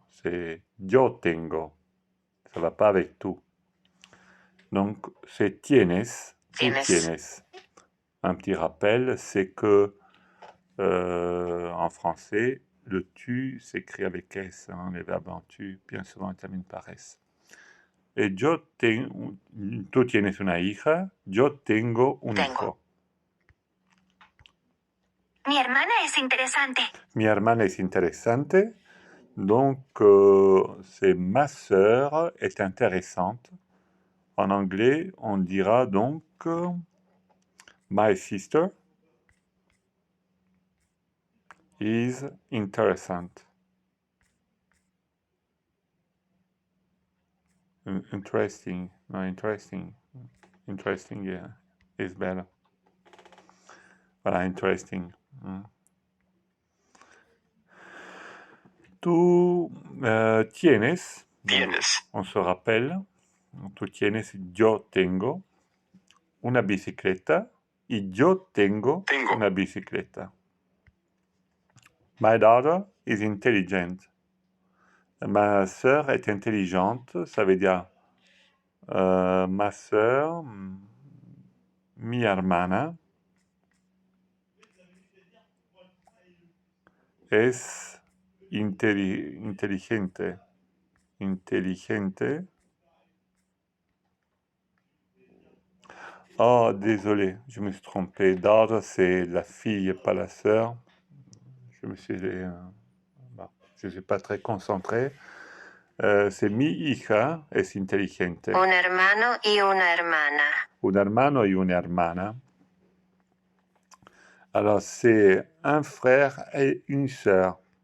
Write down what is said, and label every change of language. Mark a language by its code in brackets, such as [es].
[fr] C'est [es] yo tengo. [fr] Ça va pas avec tout. Donc, c'est [es] tienes, tu tienes. [fr] Un petit rappel, c'est que en français, le tu s'écrit avec S, hein, les verbes en tu, bien souvent terminent par S. [es] Et yo tengo, tú tienes una hija, yo tengo un hijo. Mi hermana es interesante. Mi hermana es interesante, [fr] donc c'est ma sœur est intéressante. En anglais, on dira donc [en] my sister is interessant. Interesting, no, interesting, yeah, is better. [fr] Voilà, interesting. [es] Tú tienes, [fr] on se rappelle, [es] tú tienes, yo tengo una bicicleta y yo tengo una bicicleta. [en] My daughter is intelligent. [fr] Ma sœur est intelligente, ça veut dire ma sœur, [es] mi hermana, es inteligente. [fr] Intelligente. Oh, désolé, je me suis trompé. Daughter, c'est la fille, pas la sœur. Je me suis... je ne suis pas très concentré. C'est [es] mi hija es inteligente. Un hermano y una hermana. Un hermano y una hermana. [fr] Alors, c'est un frère et une sœur.